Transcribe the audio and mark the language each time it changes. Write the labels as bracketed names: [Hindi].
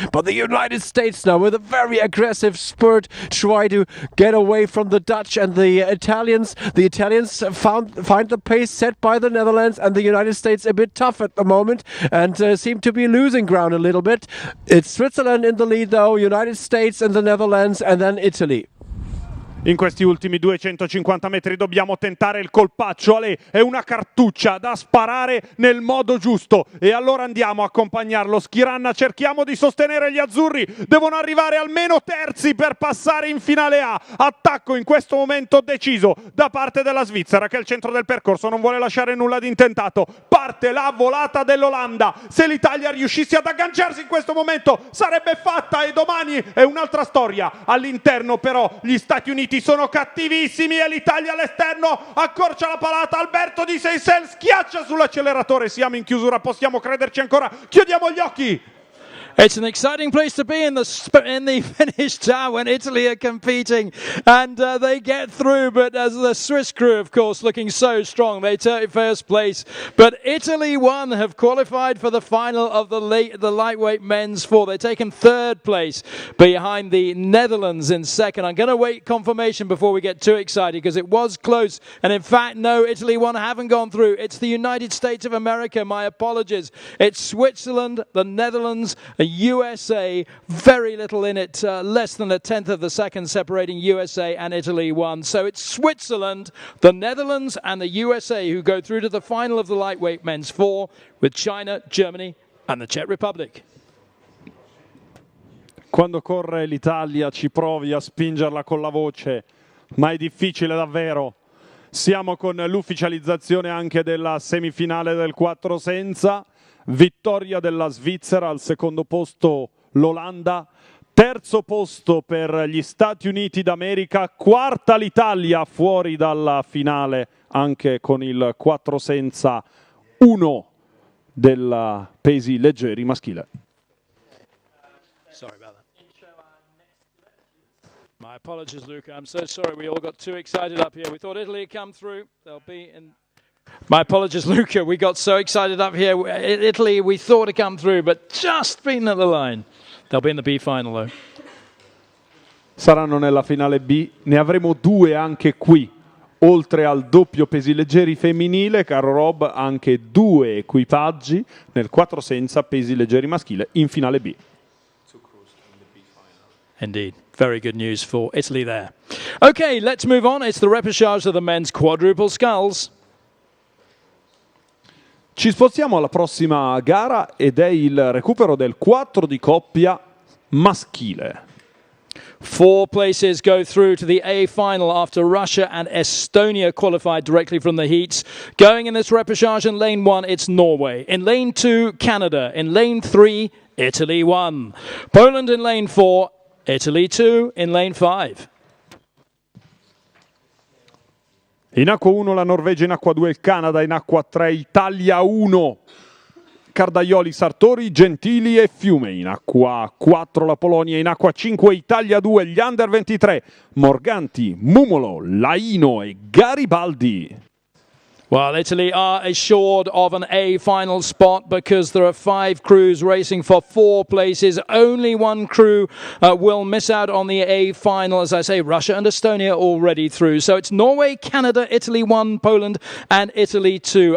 [English] But the United States now, with a very aggressive spurt, try to get away from the Dutch and the Italians. The Italians find the pace set by the Netherlands, and the United States a bit tough at the moment and seem to be losing ground a little bit. It's Switzerland in the lead though, United States and the Netherlands, and then Italy. [Italian] In questi ultimi 250 metri dobbiamo tentare il colpaccio. Ale, è una cartuccia da sparare nel modo giusto e allora andiamo a accompagnarlo. Schiranna, cerchiamo di sostenere gli azzurri, devono arrivare almeno terzi per passare in finale A. Attacco in questo momento deciso da parte della Svizzera, che è il centro del percorso, non vuole lasciare nulla di intentato. Parte la volata dell'Olanda. Se l'Italia riuscisse ad agganciarsi in questo momento sarebbe fatta, e domani è un'altra storia. All'interno però gli Stati Uniti sono cattivissimi e l'Italia all'esterno accorcia la palata. Alberto Di Seyssel schiaccia sull'acceleratore. Siamo in chiusura, possiamo crederci ancora? Chiudiamo gli occhi. [English] It's an exciting place to be in the finish tower when Italy are competing, and they get through. But as the Swiss crew, of course, looking so strong, they take first place. But Italy won, have qualified for the final of the lightweight men's four. They've taken third place behind the Netherlands in second. I'm going to wait confirmation before we get too excited because it was close. And in fact, no, Italy won, haven't gone through. It's the United States of America. My apologies. It's Switzerland, the Netherlands, USA, very little in it, less than a tenth of the second separating USA and Italy won. So it's Switzerland, the Netherlands and the USA who go through to the final of the lightweight men's four, with China, Germany and the Czech Republic. [Italian] Quando corre l'Italia ci provi a spingerla con la voce, ma è difficile davvero. Siamo con l'ufficializzazione anche della semifinale del 4 senza. Vittoria della Svizzera, al secondo posto l'Olanda, terzo posto per gli Stati Uniti d'America, quarta l'Italia fuori dalla finale anche con il 4 senza 1 della pesi leggeri maschile. [English] Sorry about that. My apologies, Luca. I'm so sorry. We all got too excited up here. We thought Italy had come through. They'll be in... My apologies, Luca. We got so excited up here. Italy, we thought had come through, but just beaten at the line. They'll be in the B final, though. [Italian] Saranno nella finale B. Ne avremo 2 anche qui. Oltre al doppio pesi leggeri femminile, caro Rob, anche 2 equipaggi nel 4 senza pesi leggeri maschile in finale B. [English] Indeed. Very good news for Italy there. Okay, let's move on. It's the repechage of the men's quadruple sculls. [Italian] Ci spostiamo alla prossima gara ed è il recupero del 4 di coppia maschile. [English] 4 places go through to the A final after Russia and Estonia qualified directly from the heats. Going in this repechage in lane 1, it's Norway. In lane 2, Canada. In lane 3, Italy 1. Poland in lane 4, Italy 2 in lane 5. [Italian] In acqua 1 la Norvegia, in acqua 2 il Canada, in acqua 3 Italia 1. Cardaioli, Sartori, Gentili e Fiume. In acqua 4 la Polonia, in acqua 5 Italia 2, gli Under 23. Morganti, Mumolo, Laino e Garibaldi. [English] Well, Italy are assured of an A final spot because there are 5 crews racing for 4 places. Only 1 crew will miss out on the A final. As I say, Russia and Estonia already through. So it's Norway, Canada, Italy 1, Poland and Italy 2.